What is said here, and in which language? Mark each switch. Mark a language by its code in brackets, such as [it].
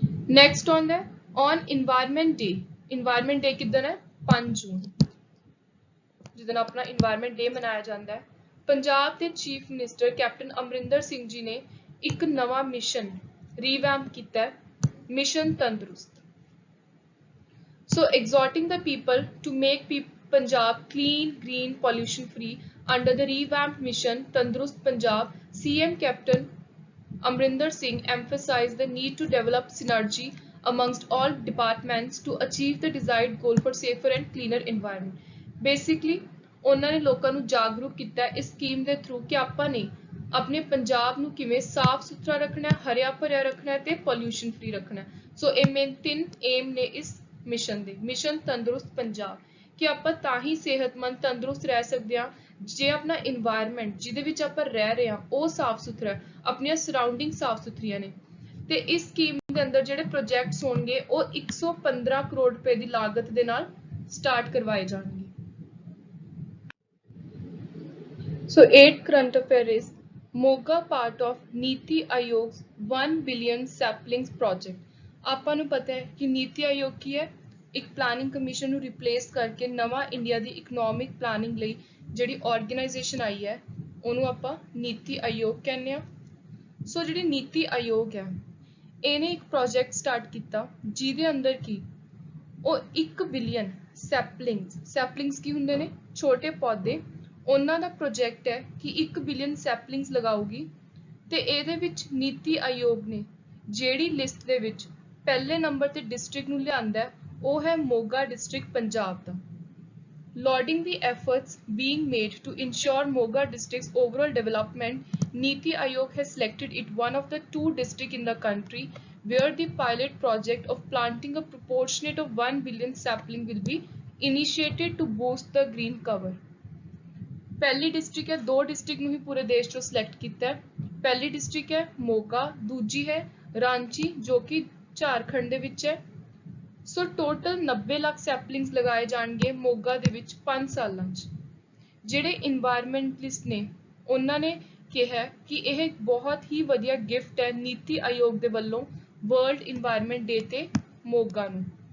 [pa] Next ਆਉਂਦਾ ਹੈ on environment day. Environment ਡੇ ਕਿੱਦਣ ਹੈ? 5 ਜੂਨ, ਜਿਸ ਦਿਨ ਆਪਣਾ ਇਨਵਾਇਰਨਮੈਂਟ ਡੇ ਮਨਾਇਆ ਜਾਂਦਾ ਹੈ। ਪੰਜਾਬ ਦੇ chief minister captain Amarinder Singh ji ਨੇ ਇੱਕ ਨਵਾਂ ਮਿਸ਼ਨ ਰੀਵੈਂਪ ਕੀਤਾ ਹੈ, ਮਿਸ਼ਨ ਤੰਦਰੁਸਤ। [en] So exhorting the people to make Punjab clean, green, pollution free under the revamped mission Tandurust Punjab, CM Captain Amrinder Singh emphasized the need to develop synergy amongst all departments to achieve the desired goal for safer and cleaner environment. [pa] Basically, ਉਹਨਾਂ ਨੇ ਲੋਕਾਂ ਨੂੰ ਜਾਗਰੂਕ ਕੀਤਾ ਇਸ scheme ਦੇ through ਕਿ ਆਪਾਂ ਨੇ ਆਪਣੇ ਪੰਜਾਬ ਨੂੰ ਕਿਵੇਂ ਸਾਫ਼ ਸੁਥਰਾ ਰੱਖਣਾ ਹੈ, ਹਰਿਆ ਭਰਿਆ ਰੱਖਣਾ ਹੈ ਤੇ ਪੋਲਿਊਸ਼ਨ ਫ੍ਰੀ ਰੱਖਣਾ ਹੈ। ਸੋ ਇਹ ਮੇਨ 3 ਏਮ ਨੇ ਇਸ ਮਿਸ਼ਨ ਦੇ, ਮਿਸ਼ਨ ਤੰਦਰੁਸਤ ਪੰਜਾਬ, ਕਿ ਆਪਾਂ ਤਾਂ ਹੀ ਸਿਹਤਮੰਦ ਤੰਦਰੁਸਤ ਰਹਿ ਸਕਦੇ ਹਾਂ ਜੇ ਆਪਣਾ ਇਨਵਾਇਰਨਮੈਂਟ ਜਿਹਦੇ ਵਿੱਚ ਆਪਾਂ ਰਹਿ ਰਹੇ ਹਾਂ ਉਹ ਸਾਫ਼ ਸੁਥਰਾ ਹੈ, ਆਪਣੀਆਂ ਸਰਾਊਂਡਿੰਗ ਸਾਫ਼ ਸੁਥਰੀਆਂ ਨੇ। ਤੇ ਇਸ ਸਕੀਮ ਦੇ ਅੰਦਰ ਜਿਹੜੇ ਪ੍ਰੋਜੈਕਟਸ ਹੋਣਗੇ ਉਹ 115 ਕਰੋੜ ਰੁਪਏ ਦੀ ਲਾਗਤ ਦੇ ਨਾਲ ਸਟਾਰਟ ਕਰਵਾਏ ਜਾਣਗੇ। [en] So 8th current affair is Moga part of Niti Aayog's 1 billion saplings project। [pa] ਆਪਾਂ ਨੂੰ ਪਤਾ ਹੈ ਕਿ ਨੀਤੀ ਆਯੋਗ ਕੀ ਹੈ? ਇੱਕ ਪਲਾਨਿੰਗ ਕਮਿਸ਼ਨ ਨੂੰ ਰਿਪਲੇਸ ਕਰਕੇ ਨਵਾਂ ਇੰਡੀਆ ਦੀ ਇਕਨੋਮਿਕ ਪਲਾਨਿੰਗ ਲਈ ਜਿਹੜੀ ਆਰਗੇਨਾਈਜੇਸ਼ਨ ਆਈ ਹੈ ਉਹਨੂੰ ਆਪਾਂ ਨੀਤੀ ਆਯੋਗ ਕਹਿੰਦੇ ਆ। ਸੋ ਜਿਹੜੀ ਨੀਤੀ ਆਯੋਗ ਹੈ ਇਹਨੇ ਇੱਕ ਪ੍ਰੋਜੈਕਟ ਸਟਾਰਟ ਕੀਤਾ ਜਿਹਦੇ ਅੰਦਰ ਕੀ ਉਹ 1 ਬਿਲੀਅਨ ਸੈਪਲਿੰਗਸ ਕੀ ਹੁੰਦੇ ਨੇ? ਛੋਟੇ ਪੌਦੇ। ਉਹਨਾਂ ਦਾ ਪ੍ਰੋਜੈਕਟ ਹੈ ਕਿ 1 ਬਿਲੀਅਨ ਸੈਪਲਿੰਗਸ ਲਗਾਊਗੀ ਤੇ ਇਹਦੇ ਵਿੱਚ ਨੀਤੀ ਆਯੋਗ ਨੇ ਜਿਹੜੀ ਲਿਸਟ ਦੇ ਵਿੱਚ ਪਹਿਲੇ ਨੰਬਰ ਤੇ ਡਿਸਟ੍ਰਿਕਟ ਨੂੰ ਲਿਆਂਦਾ ਉਹ ਹੈ Moga district Punjab ਦਾ। [en] Lauding the efforts being made to ensure Moga district's overall development, Niti Aayog has selected it one of the 2 districts in the country where the pilot project of planting a proportionate of 1 billion sapling will be initiated to boost the green cover। [pa] ਪਹਿਲੀ district ਹੈ, 2 district ਨੂੰ ਹੀ ਪੂਰੇ ਦੇਸ਼ ਚੋਂ select ਕੀਤਾ ਹੈ। ਪਹਿਲੀ district ਹੈ ਮੋਗਾ, ਦੂਜੀ ਹੈ ਰਾਂਚੀ ਜੋ ਕਿ ਝਾਰਖੰਡ ਦੇ ਵਿੱਚ ਹੈ। ਸੋ ਟੋਟਲ 90 ਲੱਖ ਸੈਪਲਿੰਗਸ ਲਗਾਏ ਜਾਣਗੇ ਮੋਗਾ ਦੇ ਵਿੱਚ 5 ਸਾਲਾਂ 'ਚ। ਜਿਹੜੇ ਇਨਵਾਇਰਨਮੈਂਟਲਿਸਟ ਨੇ ਉਹਨਾਂ ਨੇ ਕਿਹਾ ਕਿ ਇਹ ਬਹੁਤ ਹੀ ਵਧੀਆ ਗਿਫਟ ਹੈ ਨੀਤੀ ਆਯੋਗ ਦੇ ਵੱਲੋਂ ਵਰਲਡ ਇਨਵਾਇਰਨਮੈਂਟ ਡੇ ਤੇ ਮੋਗਾ ਨੂੰ।